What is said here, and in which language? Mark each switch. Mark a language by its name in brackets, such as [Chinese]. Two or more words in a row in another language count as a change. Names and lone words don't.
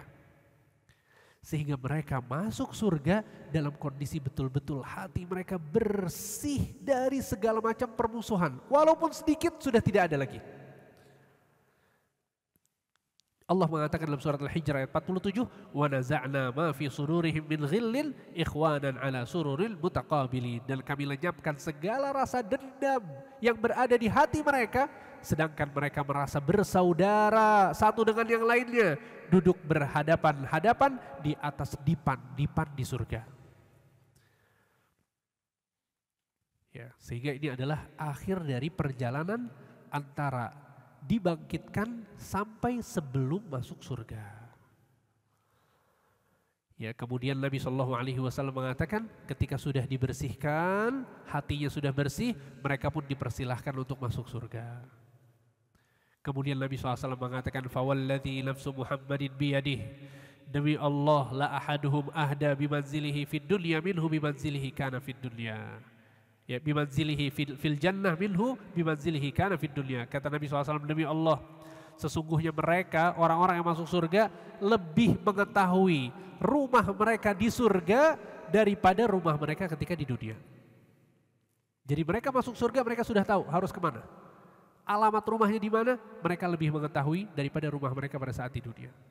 [Indonesian] Sehingga mereka masuk surga dalam kondisi betul-betul hati mereka bersih dari segala macam permusuhan. Walaupun sedikit sudah tidak ada lagi. Allah mengatakan dalam surat Al-Hijr ayat 47, [Arabic] ونزعنا ما في صدورهم من غل إخوانا على سرر متقابلين, [Indonesian] dan kami lenyapkan segala rasa dendam yang berada di hati mereka, sedangkan mereka merasa bersaudara satu dengan yang lainnya, duduk berhadapan-hadapan di atas dipan di surga. Ya, sehingga ini adalah akhir dari perjalanan antara dibangkitkan sampai sebelum masuk surga. Ya, kemudian Nabi [Arabic] صلى الله عليه وسلم [Indonesian] mengatakan ketika sudah dibersihkan, hatinya sudah bersih, mereka pun dipersilahkan untuk masuk surga. Kemudian Nabi SAW mengatakan, [Arabic] فوالذي نفس محمد بيده, [Indonesian] demi Allah [Arabic] لأحدهم أهدى بمنزله في الدنيا منه بمنزله كان في الدنيا. Ya, بمنزله في الجنة منه بمنزله كان في الدنيا. [Indonesian] Kata Nabi SAW, demi Allah, sesungguhnya mereka orang-orang yang masuk surga lebih mengetahui rumah mereka di surga daripada rumah mereka ketika di dunia. Jadi mereka masuk surga, mereka sudah tahu harus kemana. Alamat rumahnya di mana, mereka lebih mengetahui daripada rumah mereka pada saat di dunia.